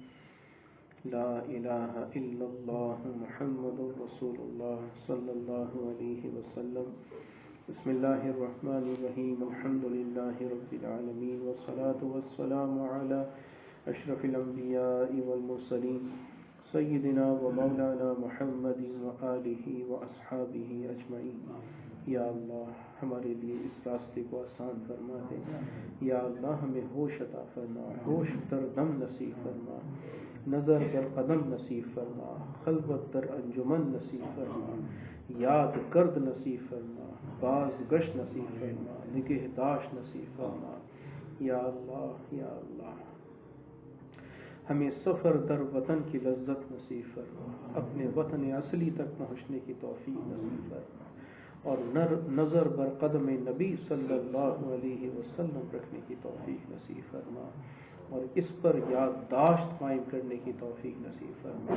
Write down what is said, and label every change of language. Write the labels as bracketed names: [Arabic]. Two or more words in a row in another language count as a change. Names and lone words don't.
[Arabic] لا إله إلا الله محمد رسول الله صلى الله عليه وسلم. بسم الله الرحمن الرحيم. الحمد لله رب العالمين والصلاة والسلام على أشرف الأنبياء والمرسلين سيدنا ومولانا محمد [Urdu] وآلہ وأصحابہ اجمعین. [Arabic] یا اللہ [Urdu] ہمارے لیے اس راستے کو آسان فرما دے. [Arabic] یا اللہ [Urdu] ہمیں ہوش عطا فرما، [Persian] ہوش در دم [Urdu] نصیب فرما، [Persian] نظر در قدم [Urdu] نصیب فرما، [Persian] خلوت در انجمن [Urdu] نصیب فرما، [Persian] یاد کرد [Urdu] نصیب فرما، [Persian] باز گشت [Urdu] نصیب فرما، نگہداشت نصیب فرما. [Arabic] یا اللہ یا اللہ [Urdu] ہمیں [Persian] سفر در وطن [Urdu] کی لذت نصیب فرما، اپنے وطن اصلی تک پہنچنے کی توفیق نصیب فرما، اور [Persian] نظر بر قدم [Urdu] نبی [Arabic] صلی اللہ علیہ وسلم [Urdu] رکھنے کی توفیق نصیب فرما، اور اس پر یادداشت قائم کرنے کی توفیق نصیب فرما.